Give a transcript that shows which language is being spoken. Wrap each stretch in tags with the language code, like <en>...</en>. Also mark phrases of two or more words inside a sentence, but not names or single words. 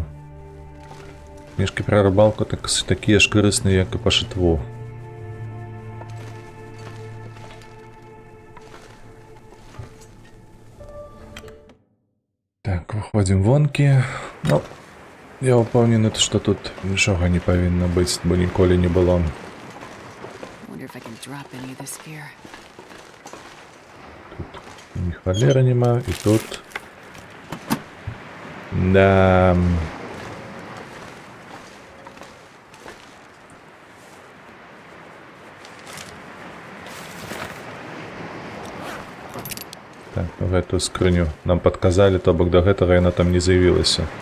<be>Кніжкі пра рыбалку такія ж карысныя, як і па шытву. Так, выходзім вонкі. Ну, я ўпэўнены, што тут нічога не павінна быць, бо ніколі не было.</be> <en>Wonder if I can drop any of this gear.</en> <be>Ні халера няма, і тут... Да... Так, гэтую скрыню нам падказалі, то бок да гэтага яна там не з'явілася.</be>